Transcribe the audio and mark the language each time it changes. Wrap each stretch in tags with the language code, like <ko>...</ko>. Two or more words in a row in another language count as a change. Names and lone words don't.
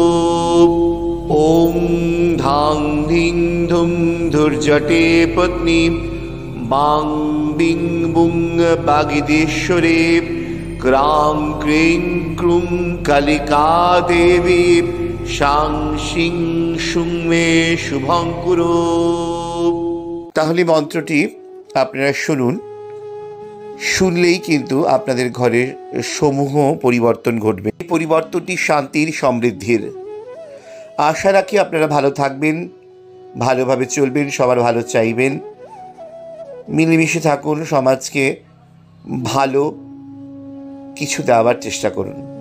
<sa>ॐ धां धिं धुं धुर्जटे पत्नी बां बिं बुं बागिदेश्वरे क्रां क्रीं क्रूं कालिका देवी शां शिं शुं मे शुभं कुरु।</sa> <bn>তাহলে মন্ত্রটি আপনারা শুনুন, শুনলেই কিন্তু আপনাদের ঘরের সমূহ পরিবর্তন ঘটবে। এই পরিবর্তনটি শান্তির, সমৃদ্ধির। আশা রাখি আপনারা ভালো থাকবেন, ভালোভাবে চলবেন, সবার ভালো চাইবেন, মিলেমিশে থাকুন, সমাজকে ভালো কিছু দেওয়ার চেষ্টা করুন।</bn>